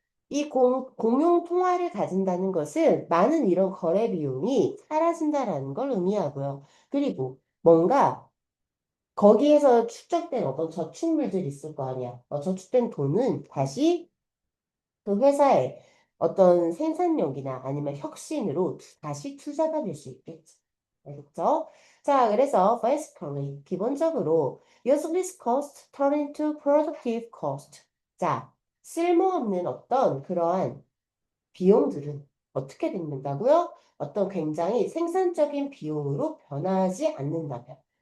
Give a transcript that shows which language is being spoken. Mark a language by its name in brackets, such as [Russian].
[Korean] 이 공용 통화를 가진다는 것은 많은 이런 거래 비용이 사라진다라는 걸 의미하고요. 그리고 뭔가 거기에서 축적된 어떤 저축물들이 있을 거 아니야. 저축된 돈은 다시 그 회사의 어떤 생산력이나 아니면 혁신으로 다시 투자가 될 수 있겠지. 알겠죠? 자, 그래서 [English] basically [Korean] 기본적으로 [English] useless cost turn into productive cost. [Korean] 자, 쓸모없는 어떤 그러한 비용들은 어떻게 된다고요? 어떤 굉장히 생산적인 비용으로 변하지 않는다면.